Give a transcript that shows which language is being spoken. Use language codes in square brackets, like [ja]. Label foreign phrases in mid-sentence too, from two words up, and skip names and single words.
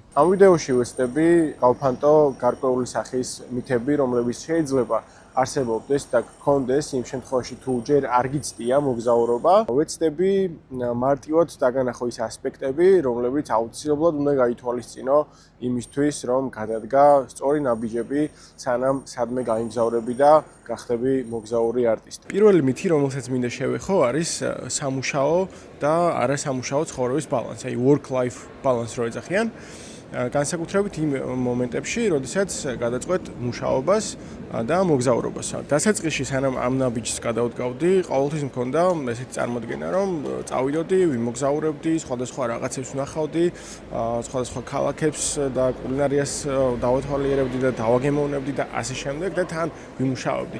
[ka] ამ ვიდეოში ვეცდები გავფანტო გარკვეული სახის მითები, რომლებიც შეიძლება არსებობდეს და გქონდეს იმ შემთხვევაში თუ ჯერ არ გიცდია მოგზაურობა, ვეცდები მარტივად დაგანახო ის ასპექტები, რომლებიც აუცილებლად უნდა გაითვალისწინო იმისთვის, რომ გადადგა სწორი ნაბიჯები, სანამ სადმე გაიმგზავრები და გახდები მოგზაური არტისტი. პირველი მითი, რომელსაც მინდა შევეხო, არის სამუშაო და არასამუშაო ცხოვრების ბალანსი, აი [en] work-life balance [ka] რო ეძახიან. განსაკუთრებით იმ მომენტებში, როდესაც გადაწყვეტ მუშაობას და მოგზაურობას. დასაწყისში სანამ ამ ნაბიჯს გადავდგავდი, ყოველთვის მქონდა ესეთი წარმოდგენა, რომ წავიდოდი, ვიმოგზაურებდი, სხვადასხვა რაღაცებს ვნახავდი, სხვადასხვა ქალაქებს და კულინარიას დავათვალიერებდი და დავაგემოვნებდი და ასე შემდეგ და თან ვიმუშაობდი.